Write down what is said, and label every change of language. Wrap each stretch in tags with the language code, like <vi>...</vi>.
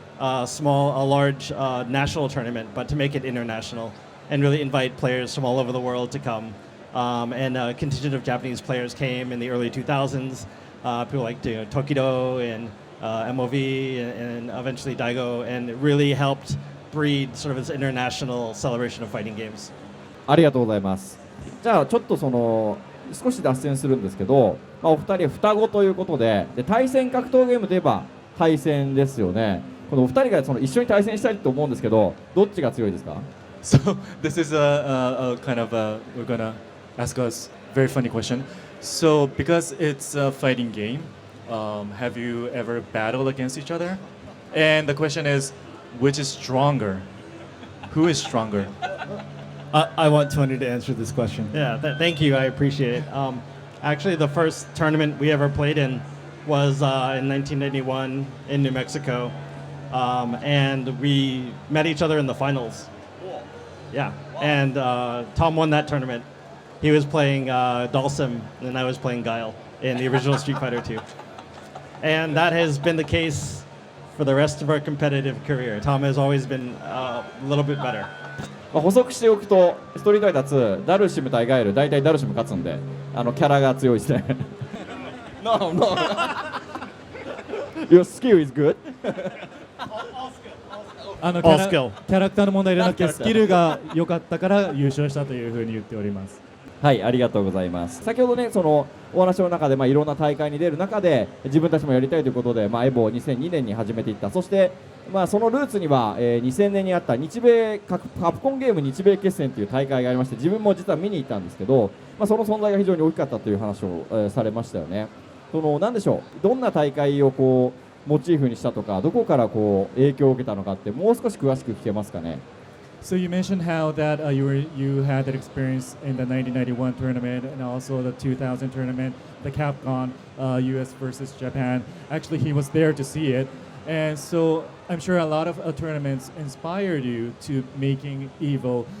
<en>a large national tournament, but to make it international and really invite players from all over the world to come. And a contingent of Japanese players came in the early 2000s. People like Tokido and MOV and eventually Daigo, and it really helped breed sort of this international celebration of fighting games.</en> <ja>ありがとうございます。じゃあちょっと少し脱線するんですけど、お二人は双子ということで、対戦格闘ゲームといえば対戦ですよね。このお二人が一緒に対戦したいと思うんですけど、どっちが強いですか？</ja> <en>So this is a kind of we're gonna ask us very funny question. So because it's a fighting game, have you ever battled against each other? And the question is, which is stronger? Who is stronger? I want Tony to answer this question. Yeah, thank you. I appreciate it. Actually, the first tournament we ever played in was in 1991 in New Mexico, and we met each other in the finals. Yeah, and Tom won that tournament. He was playing Dalsim, and I was playing Guile in the original Street Fighter 2. And that has been the case for the rest of our competitive career. Tom has always been a little bit better.</en> <ja>補足しておくと、ストリートファイター2、ダルシム対ガエル、大体ダルシム勝つんで、キャラが強いですね。</ja> <en>No, no. Your skill is good.</en> <ja>キャラクターの問題でなくてスキルが良かったから優勝したというふうに言っております。はい、ありがとうございます。先ほどね、お話の中で、いろんな大会に出る中で自分たちもやりたいということで、エボを2002年に始めていった。そして、そのルーツには、2000年にあった日米カプコンゲーム日米決戦という大会がありまして、自分も実は見に行ったんですけど、その存在が非常に大きかったという話を、されましたよね。なんでしょう、どんな大会をモチーフにしたとか、どこから影響を受けたのかってもう少し詳しく聞けますかね。</ja> <en>So you mentioned how that you had that experience in the 1991 tournament and also the 2000 tournament, the Capcom US versus Japan. Actually, he was there to see it, and so I'm sure a lot of tournaments inspired you to making EVO.</en>